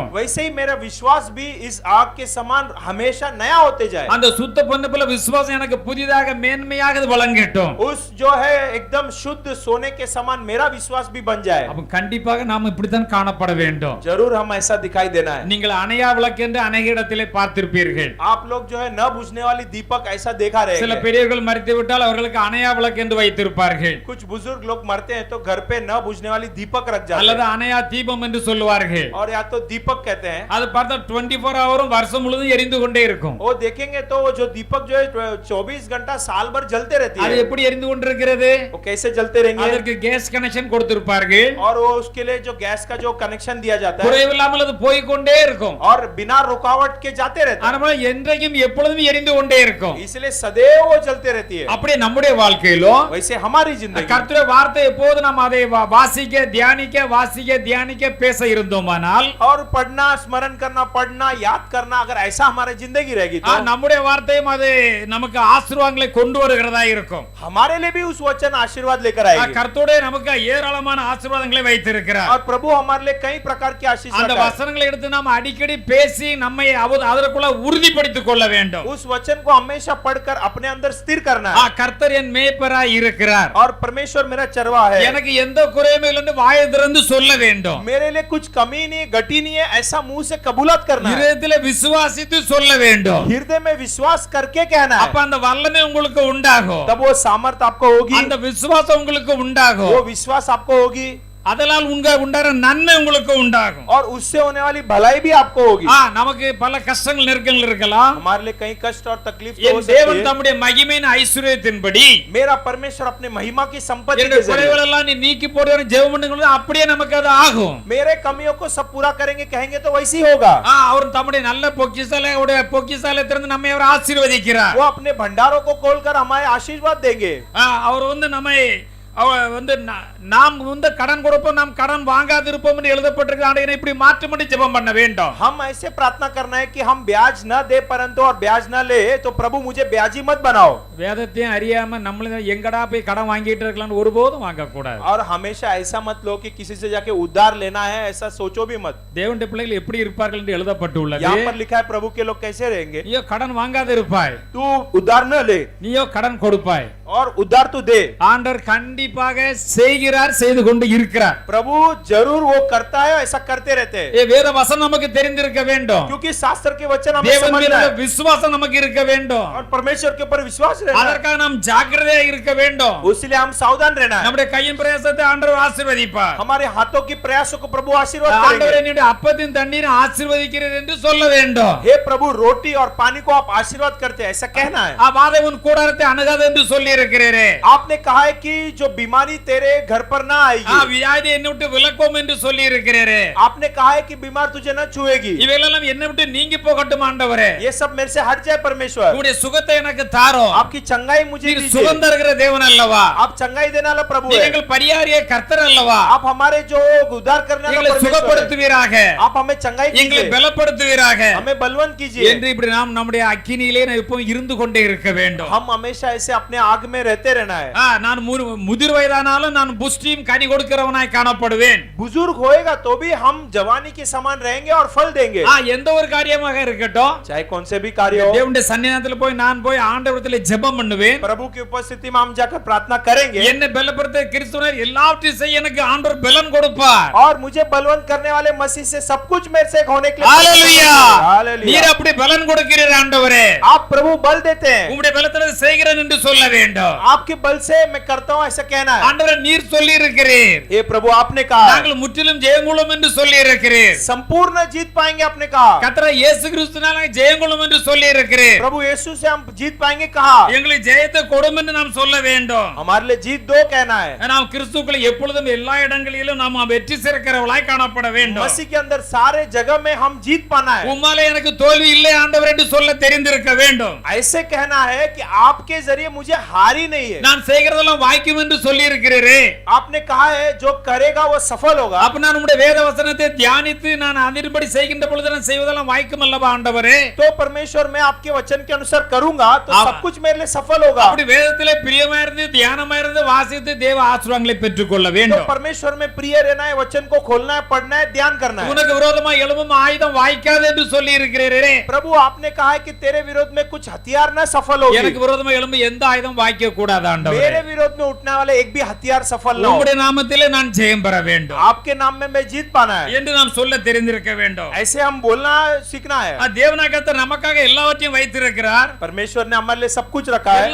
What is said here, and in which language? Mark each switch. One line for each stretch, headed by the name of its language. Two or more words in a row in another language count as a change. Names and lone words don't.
Hindi: वैसे ही मेरा विश्वास भी इस आग के समान हमेशा नया होते जाए.
Tamil: அந்த சுத்த பொன்னு போல விசுவாசம் எனக்கு புதிதாக மேன்மையாக விளங்கட்டும்.
Hindi: उस जो है एकदम शुद्ध सोने के समान मेरा विश्वास भी बन जाए.
Tamil: அப்ப கண்டிப்பாக நாம் இப்படித்தான் காணப்பட காணப்பட வேண்டும்.
Hindi: जरूर हम ऐसा दिखाई देना है.
Tamil: நீங்கள் அணையா விளக்கு என்று அநேக இடத்திலே பார்த்திருப்பீர்கள்.
Hindi: आप लोग जो है न बुझने वाली दीपक ऐसा देखा रहे
Tamil: சில பெரியவர்கள் மரித்து விட்டால் அவர்களுக்கு அணையா விளக்கு என்று வைத்திருப்பார்கள்.
Hindi: कुछ बुजुर्ग लोग मरते हैं तो घर पे न बुझने वाली दीपक रख जाते
Tamil: அல்லது
Hindi: हैं
Tamil: அணையா தீபம் என்று சொல்லுவார்கள்.
Hindi: और या तो दीपक कहते हैं.
Tamil: அது பார்த்தா 24 ஹவரும் வருஷம் முழுதும் எரிந்து கொண்டே இருக்கும்.
Hindi: वो देखेंगे तो वो जो दीपक जो है 24 घंटा साल भर जलते रहती
Tamil: அது
Hindi: है.
Tamil: எப்படி எரிந்து கொண்டிருக்கிறது?
Hindi: वो कैसे जलते रहेंगे?
Tamil: அதற்கு
English: gas connection
Tamil: கொடுத்திருப்பார்கள்.
Hindi: और वो उसके लिए जो गैस का जो कनेक्शन दिया जाता है
Tamil: குறைவில்லாமல் அது போய் கொண்டே இருக்கும்.
Hindi: और बिना रुकावट के जाते रहते हैं.
Tamil: அதனால என்றைக்கும் எப்பொழுதும் எரிந்து கொண்டே இருக்கும்.
Hindi: इसलिए सदैव वो जलते रहती है.
Tamil: அப்படியே நம்முடைய வாழ்க்கையிலோ
Hindi: वैसे हमारी जिंदगी
Tamil: கர்த்தருடைய வார்த்தை எப்போது நாம் அதை வாசிக்க தியானிக்க பேச இருந்தோமானால்
Hindi: और पढ़ना स्मरण करना पढ़ना याद करना अगर ऐसा हमारी जिंदगी रहेगी तो
Tamil: நம்முடைய வார்த்தையும் அது நமக்கு ஆசீர்வாதங்களை கொண்டு வருகிறதா இருக்கும்.
Hindi: हमारे लिए भी उस वचन आशीर्वाद लेकर आएगी.
Tamil: கர்த்தருடைய நமக்கு ஏராளமான ஆசீர்வாதங்களை வைத்திருக்கிறார்.
Hindi: और प्रभु हमारे लिए कई प्रकार की आशीष
Tamil: அந்த
Hindi: रखा है.
Tamil: வசனங்களை எடுத்து நாம் அடிக்கடி பேசி நம்மை அதற்குள்ள உறுதிப்படுத்திக் கொள்ள வேண்டும்.
Hindi: उस वचन को हमेशा पढ़कर अपने अंदर स्थिर करना है.
Tamil: கர்த்தர் என் மேய்ப்பராய் இருக்கிறார்.
Hindi: और परमेश्वर मेरा चरवा है.
Tamil: எனக்கு எந்த குறையும் இல்லை என்று வாயை திறந்து சொல்ல வேண்டும்.
Hindi: मेरे लिए कुछ कमी नहीं घटी नहीं है ऐसा मुंह से कबूलत करना है.
Tamil: இதயத்திலே விசுவாசித்து சொல்ல வேண்டும்.
Hindi: हृदय में विश्वास करके कहना है.
Tamil: அப்ப அந்த வல்லமை உங்களுக்கு உண்டாகும்.
Hindi: तब वो सामर्थ आपको होगी.
Tamil: அந்த விசுவாசம் உங்களுக்கு உண்டாகும்.
Hindi: वो विश्वास आपको होगी.
Tamil: அதனால் உண்டாகிற நன்மை உங்களுக்கு உண்டாகும்.
Hindi: और उससे होने वाली भलाई भी आपको होगी.
Tamil: நமக்கு பல கஷ்டங்கள் நெருக்கங்கள் இருக்கலாம்.
Hindi: हमारे लिए कई कष्ट और तकलीफ हो
Tamil: என்
Hindi: सकती
Tamil: தேவன்
Hindi: है.
Tamil: தம்முடைய மகிமையின் ஐஸ்வரியத்தின்படி
Hindi: मेरा परमेश्वर अपने महिमा की संपत्ति
Tamil: என்னுடைய
Hindi: के जरिए
Tamil: குறைகள் எல்லாம் நீ நீக்கி போடுற ஜெபம் பண்ணுங்க அப்படியே நமக்கு அது ஆகும்.
Hindi: मेरे कमियों को सब पूरा करेंगे कहेंगे तो वैसी होगा.
Tamil: அவர் தம்முடைய நல்ல பொக்கிஷாலயத்திலிருந்து நம்மை அவர் ஆசீர்வதிக்கிறார்.
Hindi: वो अपने भंडारों को खोलकर हमारे आशीर्वाद देंगे.
Tamil: அவர் நம்மை நாம் கடன் கொடுப்போம் நாம் கடன் வாங்காதிருப்போம் என்று எழுதப்பட்டிருக்கிறது. இப்படி மாற்றமடி ஜெபம் பண்ண வேண்டும்.
Hindi: हम ऐसे प्रार्थना करना है कि हम ब्याज न दे परंतु और ब्याज न ले तो प्रभु मुझे ब्याजी मत बनाओ.
Tamil: வேதத்தையும் அறியாம நம்மள எங்கடா போய் கடன் வாங்கிட்டு இருக்கலாம்னு ஒருபோதும் வாங்க கூடாது.
Hindi: और हमेशा ऐसा मत लो कि किसी से जाके उधार लेना है ऐसा सोचो भी मत.
Tamil: தேவனுடைய பிள்ளைகள் எப்படி இருப்பார்கள் என்று எழுதப்பட்டுள்ளது.
Hindi: यहाँ पर लिखा है प्रभु के लोग कैसे रहेंगे.
Tamil: நீயோ கடன் வாங்காத இருப்பாய்.
Hindi: तू उधार न ले
Tamil: நீயோ கடன் கொடுப்பாய்.
Hindi: और उधार तू दे.
Tamil: ஆண்டவர் கண்டிப்பாக செய்கிறார் செய்து கொண்டு இருக்கிறார்.
Hindi: प्रभु जरूर वो करता है ऐसा करते रहते हैं.
Tamil: வேத வசனம் நமக்கு தெரிந்திருக்க வேண்டும்.
Hindi: क्योंकि शास्त्र के वचन हमें
Tamil: தேவன்
Hindi: समझना
Tamil: மீது
Hindi: है.
Tamil: விசுவாசம் நமக்கு இருக்க வேண்டும்.
Hindi: और परमेश्वर के ऊपर विश्वास रहना है.
Tamil: அதற்காக நாம் ஜாக்கிரதையா இருக்க வேண்டும்.
Hindi: उसलिए हम सावधान रहना है.
Tamil: நம்முடைய கையின் பிரயாசத்தை ஆண்டவர் ஆசீர்வதிப்பார்.
Hindi: हमारे हाथों की प्रयासों को प्रभु आशीर्वाद
Tamil: ஆண்டவரே
Hindi: करेंगे.
Tamil: என்னுடைய அப்பத்தின் தண்ணீரை ஆசீர்வதிக்கிறீர் என்று சொல்ல வேண்டும்.
Hindi: हे प्रभु रोटी और पानी को आप आशीर्वाद करते हैं ऐसा कहना है.
Tamil: வாதை உன் கூடாரத்தை அணுகாது என்று சொல்லி இருக்கிறீரே.
Hindi: आपने कहा है कि जो बीमारी तेरे घर पर ना आएगी.
Tamil: வியாதி என்னை விட்டு விலக்கும் என்று சொல்லி இருக்கிறீரே.
Hindi: आपने कहा है कि बीमार तुझे न छुएगी.
Tamil: இவைகளெல்லாம் என்னை விட்டு நீங்கி போகட்டும் ஆண்டவரே.
Hindi: ये सब मेरे से हट जाए परमेश्वर.
Tamil: உம்முடைய சுகத்தை எனக்கு தாரும்.
Hindi: आपकी चंगाई मुझे
Tamil: நீர்
Hindi: दीजिए.
Tamil: சுகம் தருகிற தேவன் அல்லவா.
Hindi: आप चंगाई देने वाला प्रभु है.
Tamil: நீங்கள் பரிகாரிய கர்த்தர் அல்லவா.
Hindi: आप हमारे जो उद्धार करने वाला
Tamil: எங்களை
Hindi: परमेश्वर है.
Tamil: சுகப்படுத்துவீராக.
Hindi: आप हमें चंगाई
Tamil: எங்களை
Hindi: कीजिए.
Tamil: பலப்படுத்துவீராக.
Hindi: हमें बलवंत कीजिए.
Tamil: என்று இப்படி நாம் நம்முடைய அக்கினியிலே எப்பவும் இருந்து கொண்டே இருக்க வேண்டும்.
Hindi: हम हमेशा ऐसे अपने आग में रहते रहना है.
Tamil: நான் முதிர் வயதானாலும் நான் புஷ்டியும் கனி கொடுக்கிறவனாய் காணப்படுவேன்.
Hindi: बुजुर्ग होएगा तो भी हम जवानी के समान रहेंगे और फल देंगे.
Tamil: எந்த ஒரு காரியமாக இருக்கட்டும்.
Hindi: चाहे कौन से भी कार्य हो.
Tamil: தேவனுடைய சன்னிதானத்தில் போய் நான் போய் ஆண்டவரிடத்தில் ஜெபம் பண்ணுவேன்.
Hindi: प्रभु की उपस्थिति में हम जाकर प्रार्थना करेंगे.
Tamil: என்னை பலப்படுத்த கிறிஸ்துவர் எல்லாவற்றையும் செய்ய எனக்கு ஆண்டவர் பலன் கொடுப்பார்.
Hindi: और मुझे बलवंत करने वाले मसीह से सब कुछ मेरे से होने के लिए.
Tamil: ஹalleluya.
Hindi: हालेलुया.
Tamil: நீர் அப்படி பலன் கொடுக்கிறீர் ஆண்டவரே.
Hindi: आप प्रभु बल देते हैं.
Tamil: உம்முடைய பலத்தினால செய்கிறேன் என்று சொல்ல வேண்டும்.
Hindi: आपके बल से मैं करता हूं ऐसा कहना है.
Tamil: ஆண்டவரே நீர் சொல்லி இருக்கிறீர்.
Hindi: ये प्रभु आपने कहा.
Tamil: நாங்கள் முற்றிலும் ஜெயங்கொள்ளும் என்று சொல்லி இருக்கிறீர்.
Hindi: संपूर्ण जीत पाएंगे आपने कहा.
Tamil: கர்த்தர் இயேசு கிறிஸ்துவினால ஜெயங்கொள்ளும் என்று சொல்லி இருக்கிறீர்.
Hindi: प्रभु यीशु से हम जीत पाएंगे कहा.
Tamil: எங்களுக்கு ஜெயத்தை கொடும் என்று நாம் சொல்ல வேண்டும்.
Hindi: हमारे लिए जीत दो कहना है.
Tamil: நாம் கிறிஸ்துவுக்குள்ள எப்பொழுதும் எல்லா இடங்களிலும் நாம் வெற்றி சிறக்கிறவளாய் காணப்பட வேண்டும்.
Hindi: मसीह के अंदर सारे जगह में हम जीत पाना है.
Tamil: உம்மாலே எனக்கு தோல்வி இல்லை ஆண்டவர் என்று சொல்ல தெரிந்திருக்க வேண்டும்.
Hindi: ऐसे कहना है कि आपके जरिए मुझे हारी नहीं है.
Tamil: நான் செய்கிறதெல்லாம் வாய்க்கும் என்று சொல்லி இருக்கிறீரே.
Hindi: आपने कहा है जो करेगा वो सफल होगा.
Tamil: அப்ப நான் உம்முடைய வேத வசனத்தை தியானித்து நான் அதன்படி செய்கின்ற பொழுது நான் செய்வதெல்லாம் வாய்க்கும் அல்லவா ஆண்டவரே.
Hindi: तो परमेश्वर मैं आपके वचन के अनुसार करूंगा तो सब कुछ मेरे लिए सफल होगा.
Tamil: அப்படி வேதத்திலே பிரியமா இருந்து தியானமா இருந்து வாசித்து தேவ ஆசீர்வாதங்களை பெற்றுக்கொள்ள
Hindi: तो
Tamil: வேண்டும்.
Hindi: परमेश्वर में प्रिय रहना है, वचन को खोलना है, पढ़ना है, ध्यान करना है.
Tamil: உனக்கு விரோதமா எழும்பும் ஆயுதம் வாய்க்காது என்று சொல்லி இருக்கிறீரே.
Hindi: प्रभु आपने कहा है कि तेरे विरोध में कुछ हथियार न सफल होगी.
Tamil: எனக்கு விரோதமா எழும்பும் எந்த ஆயுதம் வாய்க்க கூடாது ஆண்டவரே.
Hindi: मेरे विरोध में उठने वाले एक भी हथियार सफल ना हो।
Tamil: உம்முடைய நாமத்திலே நான் ஜெயம் பெற வேண்டும்
Hindi: आपके नाम में मैं जीत पाना है,
Tamil: என்று நாம் சொல்ல தெரிந்திருக்க வேண்டும்.
Hindi: ऐसे हम बोलना सीखना है।
Tamil: தேவனாகிய கர்த்தர் நமக்காக எல்லாவற்றையும் வைத்திருக்கிறார்.
Hindi: परमेश्वर ने हमारे लिए सब कुछ रखा है,